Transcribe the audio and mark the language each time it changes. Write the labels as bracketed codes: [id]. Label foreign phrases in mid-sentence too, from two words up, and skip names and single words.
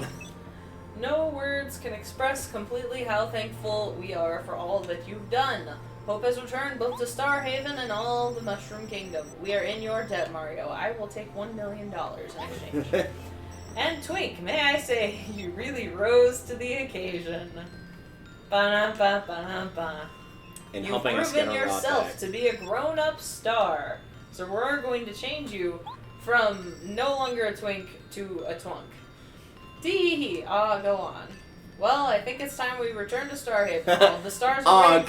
[en] No words can express completely how thankful we are for all that you've done. Hope has returned both to Star Haven and all the Mushroom Kingdom. We are in your debt, Mario. I will take $1 million in exchange. And Twink, may I say, you really rose to the occasion. Ba-na-ba-ba-na-ba. And You've helping us get proven our lot yourself back. to be a grown-up star. So we're going to change you from no longer a twink to a twunk. Tee-hee-hee. Go on. Well, I think it's time we return to Starhaven. All the stars are waiting for